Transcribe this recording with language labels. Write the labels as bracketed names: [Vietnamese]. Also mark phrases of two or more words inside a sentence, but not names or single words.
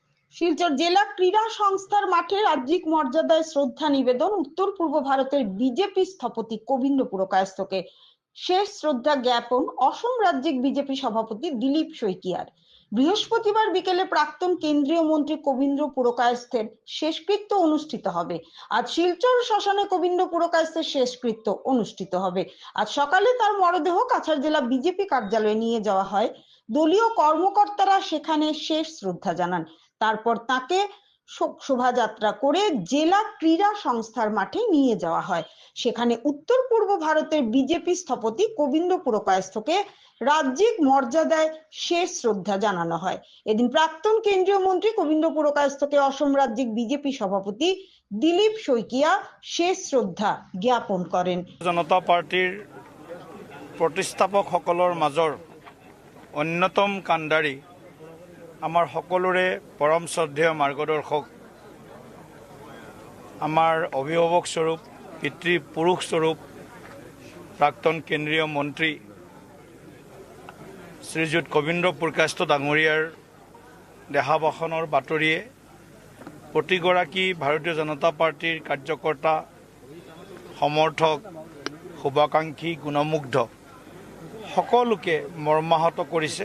[Bangla] শিলচর জেলা ক্রীড়া সংস্থার মাঠে রাজ্যিক মর্যাদায় শ্রদ্ধা নিবেদন উত্তর পূর্ব ভারতের বিজেপি স্থপতি গোবিন্দ পুরকায়স্থকে। শেষ শ্রদ্ধা জ্ঞাপন অসম রাজ্যিক বিজেপি সভাপতি দিলীপ শইকিয়ার। বৃহস্পতিবার বিকেলে প্রাক্তন কেন্দ্রীয় মন্ত্রী গোবিন্দ পুরকায়স্থের শেষকৃত্য অনুষ্ঠিত হবে। আজ শিলচর শ্মশানে গোবিন্দ পুরকায়স্থের শেষকৃত্য অনুষ্ঠিত হবে। আজ সকালে তার মরদেহ কাছাড় জেলা বিজেপি কার্যালয়ে নিয়ে যাওয়া হয়। দলীয় কর্মকর্তারা সেখানে শেষ শ্রদ্ধা জানান। তারপর তাকে শোভাযাত্রা করে জেলা ক্রীড়া সংস্থার মাঠে নিয়ে যাওয়া হয়। সেখানে উত্তর পূর্ব ভারতের বিজেপি স্থপতি গোবিন্দ পুরকায়স্থকে রাজ্যিক মর্যাদায় শেষ শ্রদ্ধা জানানো হয়। এদিন প্রাক্তন কেন্দ্রীয় মন্ত্রী গোবিন্দ পুরকায়স্থকে অসম রাজ্যিক বিজেপি সভাপতি দিলীপ শইকিয়া শেষ শ্রদ্ধা জ্ঞাপন করেন। [Assamese] জনতা পাৰ্টিৰ প্ৰতিষ্ঠাপকসকলৰ মাজৰ অন্যতম কাণ্ডাৰী আমাৰ সকলোৰে পৰম শ্ৰদ্ধেয় মাৰ্গদৰ্শক, আমাৰ অভিভাৱক স্বৰূপ, পিতৃপুৰুষ স্বৰূপ প্ৰাক্তন কেন্দ্ৰীয় মন্ত্ৰী শ্ৰীযুত গোবিন্দ পুৰকায়স্থ ডাঙৰীয়াৰ দেহাৱসানৰ বাতৰিয়ে প্ৰতিগৰাকী ভাৰতীয় জনতা পাৰ্টিৰ কাৰ্যকৰ্তা, সমৰ্থক, শুভাকাংক্ষী, গুণমুগ্ধ সকলোকে মৰ্মাহত কৰিছে।